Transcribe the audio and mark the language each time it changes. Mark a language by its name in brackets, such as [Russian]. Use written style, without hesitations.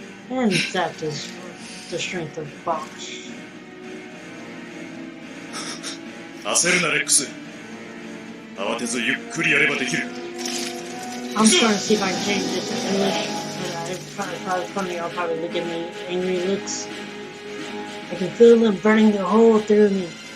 [English] and that is the strength of Bosch. [Japanese] 焦るなレックス。慌てずゆっくりやればできる。 [English] I'm trying to see if I can change it to English, but it's probably funny. I'll probably give me angry looks. I can feel them burning a hole through me.